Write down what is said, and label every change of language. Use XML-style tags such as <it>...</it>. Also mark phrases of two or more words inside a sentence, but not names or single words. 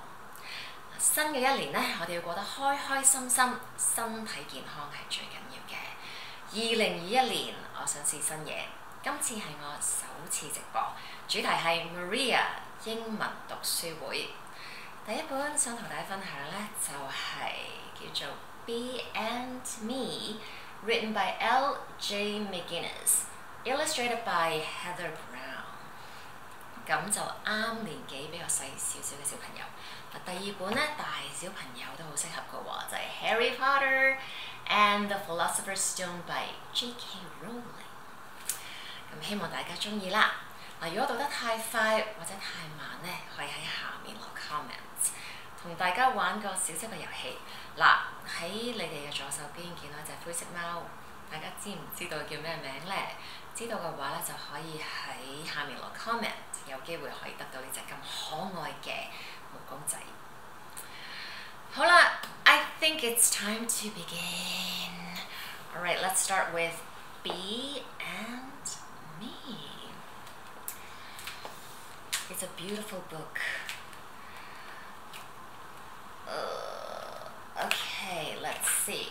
<yue>新嘅一年呢，我哋要過得開開心心，身體健康係最緊要嘅。2021年，我想試新嘢，今次係我首次直播，主題係 Maria 英文讀書會。第一本想同大家分享呢，就係叫做 Bee and Me。</yue> <en>Written by L.J. McGinnis, illustrated by Heather Brown。</en> <yue>咁就啱年紀比較細少少嘅小朋友。第二本咧，大小朋友都好適合嘅喎，就係 Harry Potter and the Philosopher's Stone by J.K. Rowling。咁希望大家中意啦。如果讀得太快或者太慢咧，可以喺下面落 comments， 同大家玩個小小嘅遊戲。喺你哋嘅左手邊見到一隻灰色貓，大家知唔知道叫咩名呢？知道嘅話咧，就可以喺下面落 comment， 有機會可以得到呢隻咁可愛嘅毛公仔。</yue> <en>好啦 ，I think it's time to begin. Alright, let's start with Bee and Me. It's a beautiful book. Okay, let's see.</en>